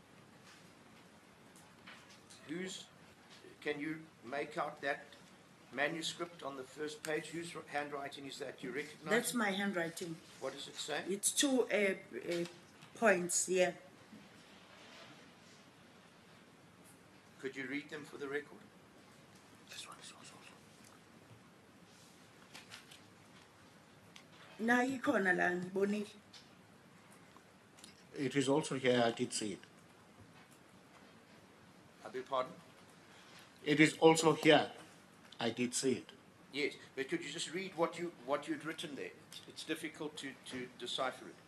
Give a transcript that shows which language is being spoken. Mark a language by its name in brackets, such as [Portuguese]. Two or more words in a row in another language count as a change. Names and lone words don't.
[English] Can you make out that manuscript on the first page? Whose handwriting is that? You recognize? That's my handwriting. What does it say? It's two points here. Could you read them for the record? This one is also. [Zulu] Na ikhona la ngibonile. [English] It is also here, I did see it. I beg pardon? It is also here, I did see it. Yes, but could you just read what you'd written there? It's difficult to decipher it.